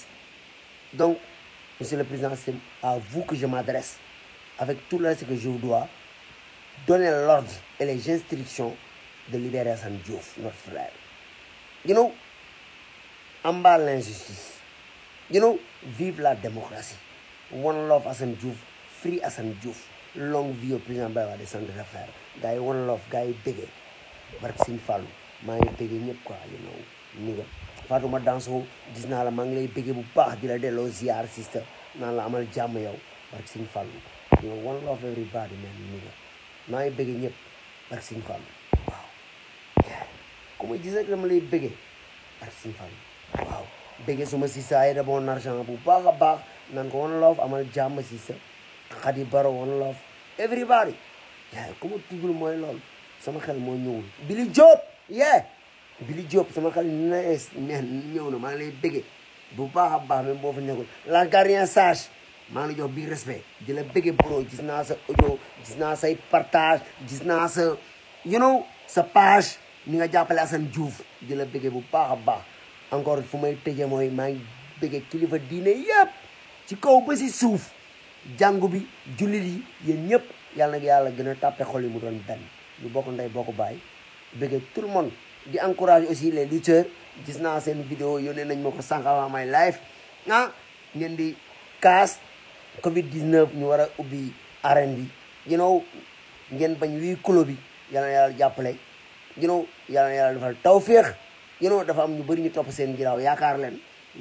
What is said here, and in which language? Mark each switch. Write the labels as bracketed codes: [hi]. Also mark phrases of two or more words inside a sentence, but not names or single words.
[fr] Donc, Monsieur le Président, c'est à vous que je m'adresse. Avec tout le reste que je vous dois, donner l'ordre et les instructions de libérer Assane Diouf, notre frère. En bas l'injustice. Vive la démocratie. [en] One love Assane Diouf, free Assane Diouf. [fr] Longue vie au président Baye Wade centre d'affaires. [wo] Gars yi [en] one love, [wo] gars yi bége. Barke Sëñ Fallu maa ngi bége ñëpp quoi ni nga Fatouma Danso gis naa la maa ngi lay bége bu baax di la delloo ziar sister naan la amal jàmm yow barke Sëñ Fallu [en] one love everybody [wo] man ni nga maa ngi bége ñëpp barke Sëñ Fallu waaw ku ma gis rek dama lay bége barke Sëñ Fallu waaw bége suma sister ay da bon argent bu baax a baax naan ko [en] one love [wo] amal jàmm sister Khady Baro one [en] love everybody [wo] ku ma tuddul mooy loolu sama xel moo ñëwul Billy Diop Billy Diop sama xel ñëw na maa ngi lay bége bu baax a baax même boo fa nekkul la gardien sage maa ngi lay jox biir respect di la bége bro gis naa sa audio gis naa say partage gis naa sa sa page ni nga jàppale Assane Diouf di la bége bu baax a baax encore fu may tëje mooy maa ngi bége kilifa diine yëpp ci kaw ba si suuf jàngu bi jullit yi yéen ñëpp yàlla na yàlla gën a tàppe xol yi mu doon benn ñu bokk ndey bokk bàyyi bëgg [fr] tout le monde [wo] di [fr] encourager aussi les lutteurs [wo] gis naa seen vidéo yónnee nañ ma ko sànq avant may live ngeen di kaas Covid 19 ñu war a ubbi arène bi ngeen bañ wii kulo bi yàlla na yàlla jàppale yàlla na yàlla defal tawféex dafa am ñu bëri ñu topp seen ginnaaw yaakaar leen comme